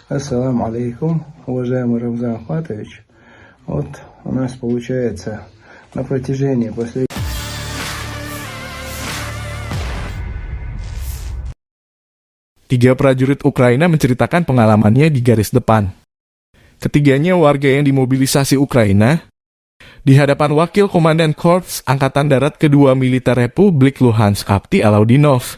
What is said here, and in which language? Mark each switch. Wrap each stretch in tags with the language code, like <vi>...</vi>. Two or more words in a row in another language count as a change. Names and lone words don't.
<ar>السلام عليكم,</ar> <ru>уважаемый Рамзан Ахматович. Вот у нас получается на протяжении последних...</ru> <id>Tiga prajurit Ukraina menceritakan pengalamannya di garis depan. Ketiganya warga yang dimobilisasi Ukraina di hadapan Wakil Komandan Korps Angkatan Darat Kedua Militer Republik Luhansk Abdi Alaudinov.</id>